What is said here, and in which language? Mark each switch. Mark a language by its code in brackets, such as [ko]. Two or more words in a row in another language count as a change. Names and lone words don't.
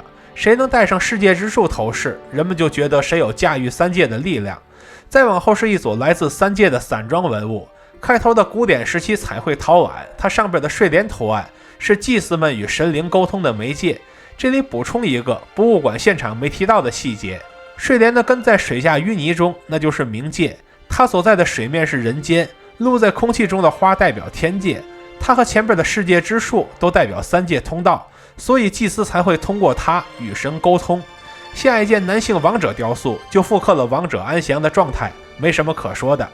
[zh] 誰能戴上世界之樹頭飾，人們就覺得誰有駕馭3界的力量。再往後是一組來自3界的散裝文物，開頭的古典時期彩繪陶碗，它上邊的睡蓮圖案是祭司們與神靈溝通的媒介。這裡補充一個博物館現場沒提到的細節，睡蓮的根在水下淤泥中，那就是冥界，它所在的水面是人間，露在空氣中的花代表天界，它和前邊的世界之樹都代表3界通道，所以祭司才會通過它與神溝通。下一件男性王者雕塑就复刻了王者安詳的狀態，沒什麼可說的。